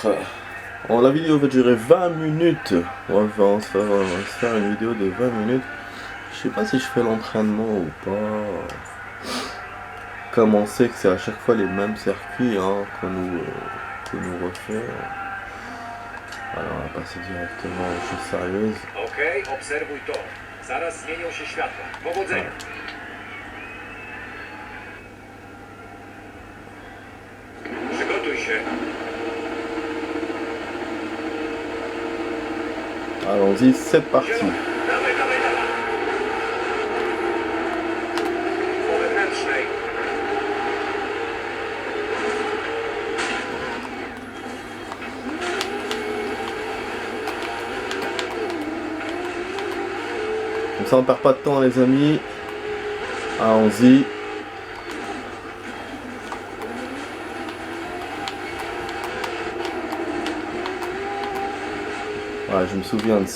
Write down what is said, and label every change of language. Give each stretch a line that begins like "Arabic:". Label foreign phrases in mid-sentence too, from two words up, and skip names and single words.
French: La vidéo va durer 20 minutes. On va se faire une vidéo de 20 minutes. Je sais pas si je fais l'entraînement ou pas. Comme on sait que c'est à chaque fois les mêmes circuits qu'on nous refait. Alors on va passer directement aux choses sérieuses.
Polish: Ok, obserwuj to. Zaraz zmienią się światła. Powodzenia. Przygotuj się.
French: Allons-y, c'est parti.
Polish: Dawaj, dawaj, dawaj. Po wewnętrznej.
French: Comme ça on perd pas de temps les amis. Allons-y. Ouais, je me souviens de ça.